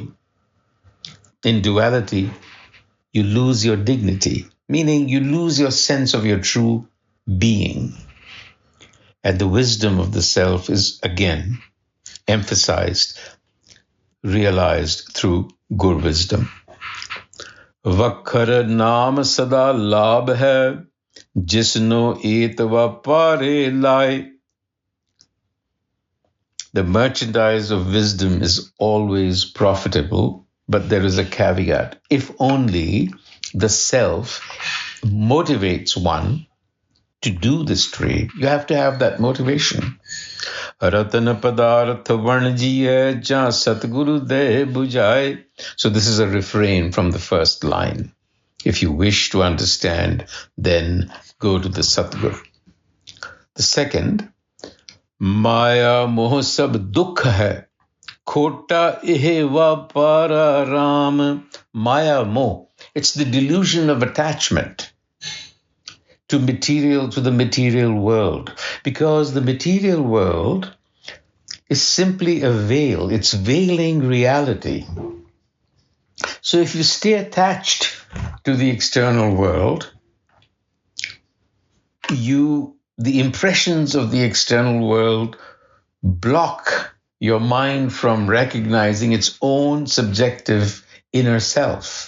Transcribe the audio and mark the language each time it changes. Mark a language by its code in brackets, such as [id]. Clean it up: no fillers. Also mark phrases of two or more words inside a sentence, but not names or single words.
[en] In duality, you lose your dignity, meaning you lose your sense of your true being. And the wisdom of the self is again emphasized, realized through Gur wisdom. [pa] ਵਖਰ ਨਾਮ ਸਦਾ ਲਾਭ ਹੈ, ਜਿਸਨੋ ਏਤਵਾ ਪਰੇ ਲਾਈ. [en] The merchandise of wisdom is always profitable, but there is a caveat. If only the self motivates one to do this trade, you have to have that motivation. [pa] ਰਤਨ ਪਦਾਰਥ ਵਣਜੀਅਹ ਜਾ ਸਤਿਗੁਰੁ ਦੇ ਬੁਝਾਈ. [en] So this is a refrain from the first line. If you wish to understand, then go to the Satgur. The second, [pa] ਮਾਇਆ ਮੋਹ ਸਭ ਦੁਖ ਹੈ, ਖੋਟਾ ਇਹ ਵਾਪਾਰਾ ਰਾਮ. ਮਾਇਆ ਮੋਹ, [en] it's the delusion of attachment to the material world, because the material world is simply a veil. It's veiling reality. So if you stay attached to the external world, the impressions of the external world block your mind from recognizing its own subjective inner self.